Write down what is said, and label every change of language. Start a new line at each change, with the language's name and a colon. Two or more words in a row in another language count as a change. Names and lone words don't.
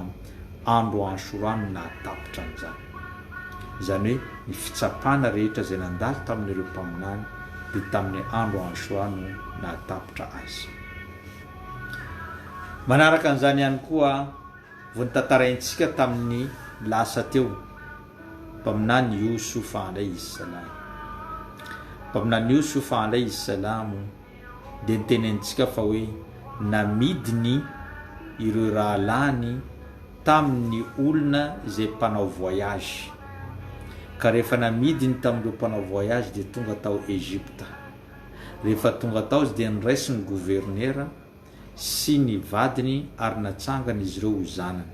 Malagasy: Andro Ashura no natapitra an'izany. Izany hoe ny fitsapana rehetra zay nandalo tamin'ireo mpaminany dia tamin'ny andro Ashura no natapitra azy. Manaraka an'izany ihany koa vontantaraintsika tamin'ny lasa teo mpaminany Yusufa
Arabic: عليه السلام.
Malagasy: Mpaminany Yusufa
Arabic: عليه السلام
Malagasy: dia nitenentsika fa hoe namidiny ireo rahalany tamin'ny olona zay mpanao voyage. Ka rehefa namidiny tamin'ireo mpanao voyage dia tonga tao Egypta. Rehefa tonga tao izy dia niraisy ny gouvernera sy ny vadiny ary natsangana izy ireo ho zanany.